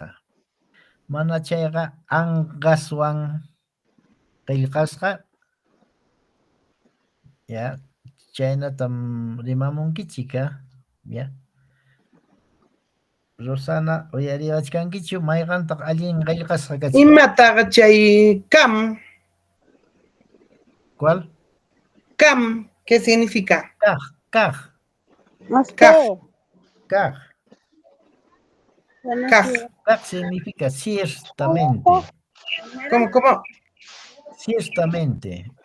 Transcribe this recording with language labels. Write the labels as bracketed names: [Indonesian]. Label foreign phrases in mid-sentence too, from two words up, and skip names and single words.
[Quechua] Mana chayqa anqaswan qillqasqa, ya, chaynatam rimamunkichik, ya. Rosana, uyariyachkankichu mayqantaq allin qillqasqa kachkan? Imataqa chay cam, [Spanish] ¿Cuál? cam, ¿qué significa? [Quechua] Kaj, kaj, [Spanish] Usted. [Quechua] kaj. [Spanish] Buenos [Quechua] Kaj. [Spanish] días. Kaj significa ciertamente. ¿Cómo? Ciertamente.